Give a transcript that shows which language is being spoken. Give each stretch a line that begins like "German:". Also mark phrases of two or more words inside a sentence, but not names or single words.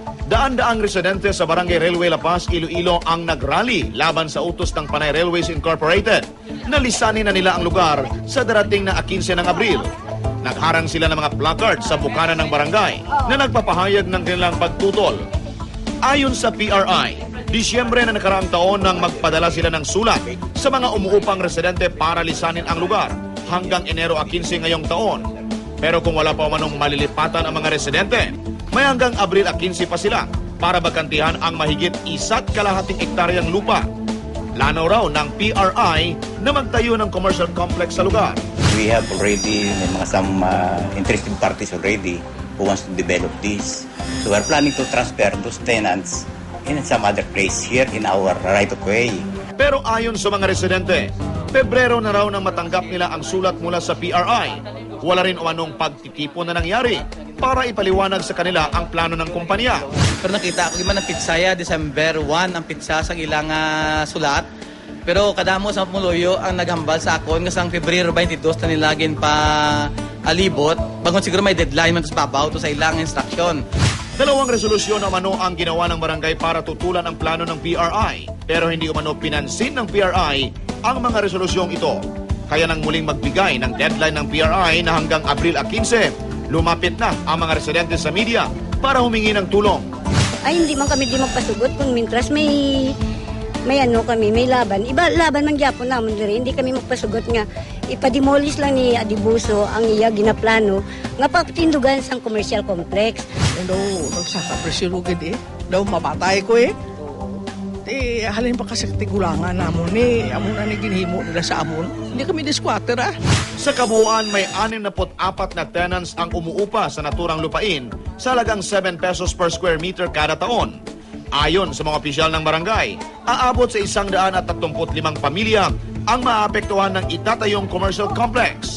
Filipino: Daan-daang residente sa Barangay Railway La Paz, Iloilo ang nagrally laban sa utos ng Panay Railways Incorporated na lisanin na nila ang lugar sa darating na 15 ng Abril. Nagharang sila ng mga placards sa bukana ng barangay na nagpapahayag ng kanilang pagtutol. Ayon sa PRI, Disyembre na nakaraang taon nang magpadala sila ng sulat sa mga umuupang residente para lisanin ang lugar hanggang Enero 15 ngayong taon. Pero kung wala pa manong malilipatan ang mga residente, may hanggang Abril 15 pa sila para bakantihan ang mahigit 1.5 hektaryang lupa. Plano raw ng PRI na magtayo ng commercial complex sa lugar.
English: We have already some interested parties already who wants to develop this. So we're planning to transfer those tenants in some other place here in our right of way.
Filipino: Pero ayon sa mga residente, Pebrero na raw nang matanggap nila ang sulat mula sa PRI. Wala rin umanong pagtitipon na nangyari para ipaliwanag sa kanila ang plano ng kumpanya.
Hiligaynon: Pero nakita ko man ang pitsaya, December 1 ang pitsa sa ilang sulat. Pero kadamo sa Muloyo ang naghambal sa akon ngasang Pebrero 22 na nilagin pa alibot. Bagon siguro may deadline man sa babaw to sa ilang instruction.
Filipino: Dalawang resolusyon umano ang ginawa ng barangay para tutulan ang plano ng PRI. Pero hindi umano pinansin ng PRI ang mga resolusyong ito. Kaya nang muling magbigay ng deadline ng PRI na hanggang Abril 15, lumapit na ang mga residente sa media para humingi ng tulong.
Hiligaynon: Ay hindi man kami di magpasugot kung mintras may laban. Iba laban man gyapon namon diri, hindi kami magpasugot nga ipademolish lang ni Adibuso ang iya ginaplano nga patindugan sang
English: commercial complex.
Hiligaynon: Daw nagsakapresyo gid daw mabatay ko halin pa kasi tigulangan namon amon na ni ginhimo nila sa amon. Hindi kami di squatter
Filipino: Sa kabuuan, may 64 na tenants ang umuupa sa naturang lupain sa halagang 7 pesos
English: per square meter
Filipino: kada taon. Ayon sa mga opisyal ng barangay, aabot sa 135 pamilya ang maapektuhan ng itatayong
English: commercial complex.